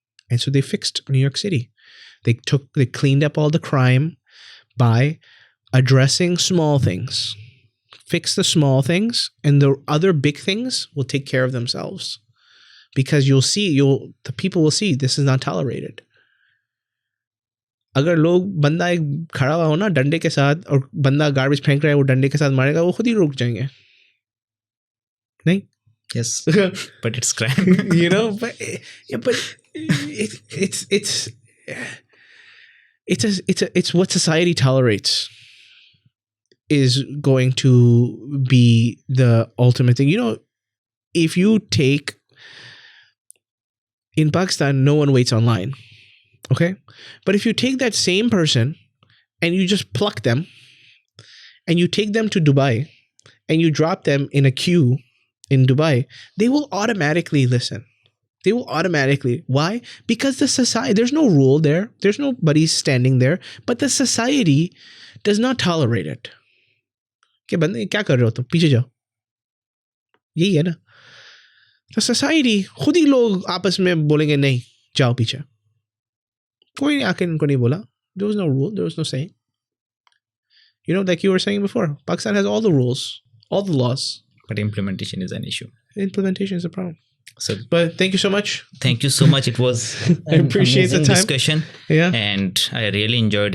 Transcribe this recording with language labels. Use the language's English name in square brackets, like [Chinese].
[English] And so they fixed New York City. They cleaned up all the crime by addressing small things. Fix the small things, and the other big things will take care of themselves. Because the people will see this is not tolerated. [Hindi] अगर लोग बंदा एक खड़ा हुआ हो ना डंडे के साथ और बंदा गार्बेज फेंक रहा है वो डंडे के साथ मारेगा वो खुद ही रुक जाएंगे नहीं [English] yes but it's crap but it's what society tolerates is going to be the ultimate thing. If you take in Pakistan, no one waits online. Okay? But if you take that same person and you just pluck them and you take them to Dubai and you drop them in a queue in Dubai, they will automatically listen. They will automatically. Why? Because the society, there's no rule there. There's nobody standing there. But the society does not tolerate it. [Hindi] क्या कर रहे हो तुम पीछे जाओ यही है ना तो सोसाइटी खुद ही लोग आपस में बोलेंगे नहीं जाओ पीछे कोई आके इनको नहीं बोला. [English] There was no rule, there was no saying. Like you were saying before, Pakistan has all the rules, all the laws, but implementation is an issue. Implementation is a problem. So, but thank you so much. Thank you so much. It was I appreciate the time. Discussion. Yeah, and I really enjoyed.